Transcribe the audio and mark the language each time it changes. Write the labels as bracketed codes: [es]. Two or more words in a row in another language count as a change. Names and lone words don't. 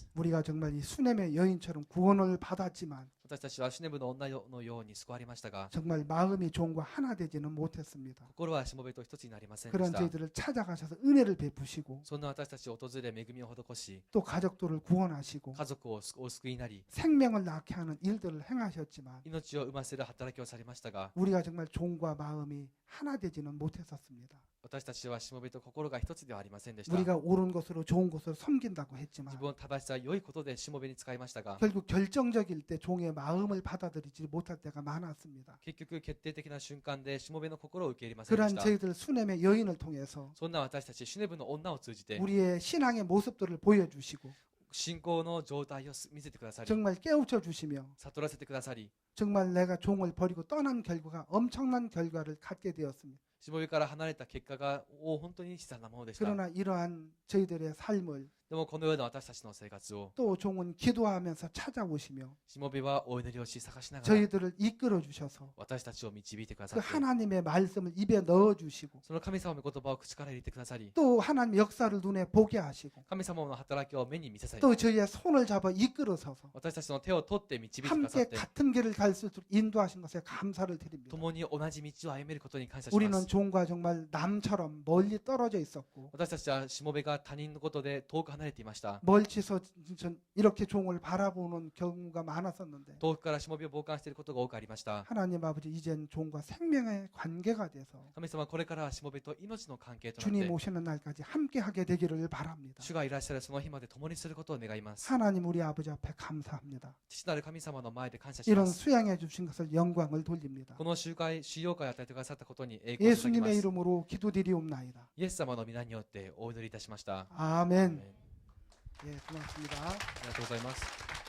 [ko] 우리가 정말 이 수넴의 여인처럼 구원을 받았지만 [ja] 私たちはシュネムの女のように救われましたが、 [ko] 정말 마음이 종과 하나 되지는 못했습니다. [ja] 心はしもべと一つになりませんで [ko] 그런 [ja] した。 [ko] 저희들을 찾아가셔서 은혜를 베푸시고 [ja] そんな私たちを訪れ、恵みを施し、 [ko] 또 가족들을 구원하시고 [ja] 家族をお救いになり、 [ko] 생명을 낳게 하는 일들을 행하셨지만 [ja] 命を生ませる働きをされましたが、 [ko] 우리가 정말 종과 마음이 하나 되지는 못했었습니다. [ja] 私たちはしもべと心が一つではありませんでした。 [ko] 우리가 옳은 것으로 좋은 것으로 섬긴다고 [ja] 自 [ko] 했지만 [ja] 分を正しさ、良いことでしもべに使いましたが、 [ko] 결국 결정적일 때 종의 마음을 받아들이지 못할 때가 많았습니다. [ja] 結局決定的な瞬間でしもべの心を受け入れませんで [ko] 그러한 [ja] した。 [ko] 저희들 수넴의 여인을 통해서 [ja] そんな私たちシュネブの女を通じて [ko] 우리의 신앙의 모습들을 보여주시고 [ja] 信仰の状態を見せてくださり、 [ko] 정말 깨우쳐 주시며 [ja] 悟らせてくださり、 [ko] 정말 내가 종을 버리고 떠난 결과가 엄청난 결과를 갖게 되었습니다. [ja] しもべから離れた結果が本当に悲惨なものでした。 [ko] 그러나 이러한 저희들의 삶을 [ja] でもこのような私たちの生活を [ko] 또 종은 기도하면서 찾아오시며 [ja] しもべはお祈りをし探しながら [ko] 저희들을 이끌어 주셔서 [ja] 私たちを導いてくださ [ko] 그 [ja] って、 [ko] 하나님의 말씀을 입에 넣어 주시고 [ja] その神様の言葉を口から入れてくださり、 [ko] 또 하나님 역사를 눈에 보게 하시고 [ja] 神様の働きを目に見せさり、 [ko] 또 저희의 손을 잡아 이끌어서서 [ja] 私たちの手を取って導いてくださ [ko] 함께 [ja] って、 [ko] 같은 길을 갈 수 있도록 인도하신 것에 감사를 드립니다. [ja] 共に同じ道を歩めることに感謝し [ko] 우리는 [ja] ます。 [ko] 종과 정말 남처럼 멀리 떨어져 있었고 [ja] 私たちはしもべが他人のことで遠く離れていました。 [ko] 멀리서 이렇게 종을 바라보는 경우가 많았었는데 [ja] 遠くからしもべを傍観していることが多くありました。 [ko] 하나님 아버지 이젠 종과 생명의 관계가 돼서 [ja] 神様、これからはしもべと命の関係となっ [ko] 주님 [ja] て、 [ko] 오시는 날까지 함께하게 되기를 바랍니다. [ja] 主がいらっしゃるその日まで共にすることを願います。 [ko] 하나님 우리 아버지 앞에 감사합니다. [ja] 父なる神様の前で感謝し [ko] 이런 [ja] ます。 [ko] 수양해 주신 것을 영광을 돌립니다. [ja] この集養会を与えてくださったことに栄光を捧げま [ko] 예수님의 [ja] す。 [ko] 이름으로 기도드리옵나이다. [ja] イエス様の皆によってお祈りいたしました。 [ko] 아멘. [ja] あ [ko] 예, 고맙습니다. [ja] りがとうございます。